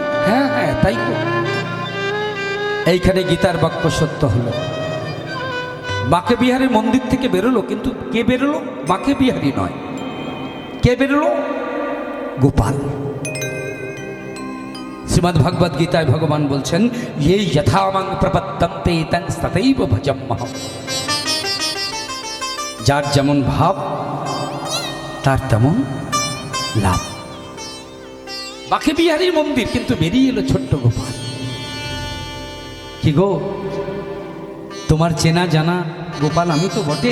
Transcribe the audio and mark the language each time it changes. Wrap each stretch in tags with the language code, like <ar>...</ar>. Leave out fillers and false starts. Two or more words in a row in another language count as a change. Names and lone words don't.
<bn>হ্যাঁ হ্যাঁ, তাই তো। এইখানে গীতার বাক্য সত্য হলো। বাঁকে বিহারীর মন্দির থেকে বেরোলো, কিন্তু কে বেরোলো? বাঁকে বিহারী নয়, কে বেরোলো? গোপাল। শ্রীমদ্ ভগবদ গীতায় ভগবান বলছেন,</bn> <sa>ये यथा मां प्रपद्यन्ते तं तथैव भजाम्यहम्।</sa> <bn>যার যেমন ভাব তার তেমন লাভ। বাঁকে বিহারীর মন্দির, কিন্তু বেরিয়ে এলো ছোট্ট গোপাল। কি গো, তোমার চেনা জানা গোপাল আমি তো বটে।</bn>